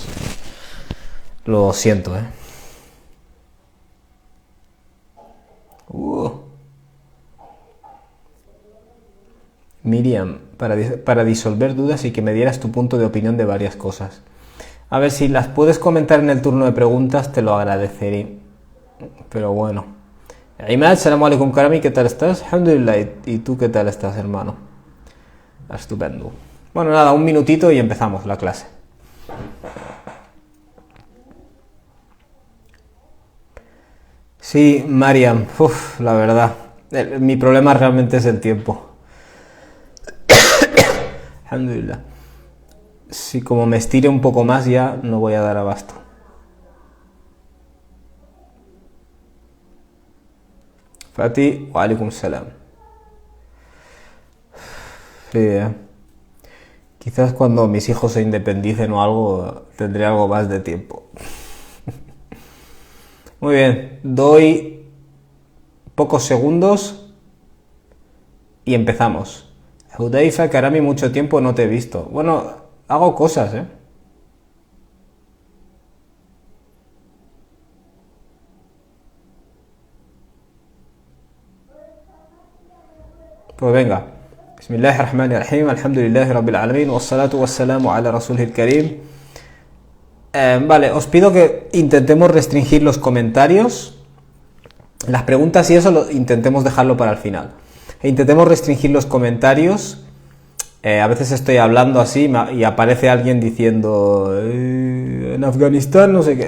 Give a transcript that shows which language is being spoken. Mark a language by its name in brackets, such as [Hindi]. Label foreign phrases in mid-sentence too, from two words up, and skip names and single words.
[Spanish] Lo siento, Miriam, para disolver dudas y que me dieras tu punto de opinión de varias cosas. A ver, si las puedes comentar en el turno de preguntas, te lo agradeceré. Pero bueno. Imad, [Arabic] سلام عليكم [Spanish] karami, ¿qué tal estás? Alhamdulillah, ¿y tú qué tal estás, hermano? Estupendo. Bueno, nada, un minutito y empezamos la clase. Sí, Mariam, la verdad, mi problema realmente es el tiempo. Alhamdulillah. Si como me estire un poco más ya no voy a dar abasto. Fati, [Arabic] وعليكم السلام. [Spanish] Sí, quizás cuando mis hijos se independicen o algo, tendré algo más de tiempo. Muy bien, doy pocos segundos y empezamos. Hudaifa, Karami, mucho tiempo no te he visto. Bueno, hago cosas, Pues venga. [Arabic] بسم الله الرحمن الرحيم، الحمد لله رب العالمين، والصلاة والسلام على رسول الكريم. [Spanish] Vale, os pido que intentemos restringir los comentarios. Las preguntas y eso intentemos dejarlo para el final. Intentemos restringir los comentarios. A veces estoy hablando así y aparece alguien diciendo en Afganistán no sé qué.